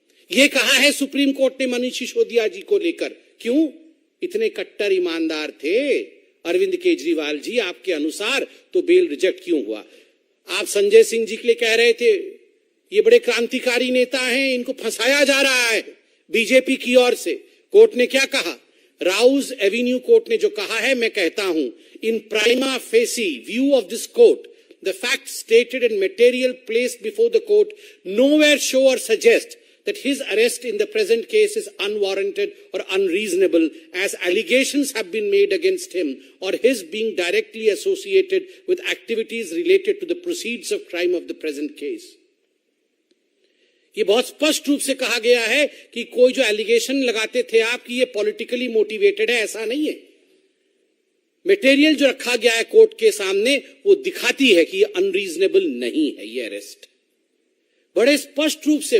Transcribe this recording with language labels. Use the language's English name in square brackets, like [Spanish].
[Hindi] ये कहा है सुप्रीम कोर्ट ने मनीष सिसोदिया जी को लेकर। क्यों? इतने कट्टर ईमानदार थे अरविंद केजरीवाल जी आपके अनुसार, तो बेल रिजेक्ट क्यों हुआ? आप संजय सिंह जी के लिए कह रहे थे ये बड़े क्रांतिकारी नेता हैं, इनको फंसाया जा रहा है बीजेपी की ओर से। कोर्ट ने क्या कहा? राउज एवेन्यू कोर्ट ने जो कहा है, मैं कहता हूं, [English] In prima facie view of this court the fact stated and material placed before the court nowhere show or suggest that his arrest in the present case is unwarranted or unreasonable, as allegations have been made against him or his being directly associated with activities related to the proceeds of crime of the present case. [Hindi] ये बहुत स्पष्ट रूप से कहा गया है कि कोई जो एलिगेशन लगाते थे आप कि ये [English] politically motivated [Hindi] है, ऐसा नहीं है। मटेरियल जो रखा गया है कोर्ट के सामने वो दिखाती है कि ये अनरीजनेबल नहीं है ये अरेस्ट, बड़े स्पष्ट रूप से।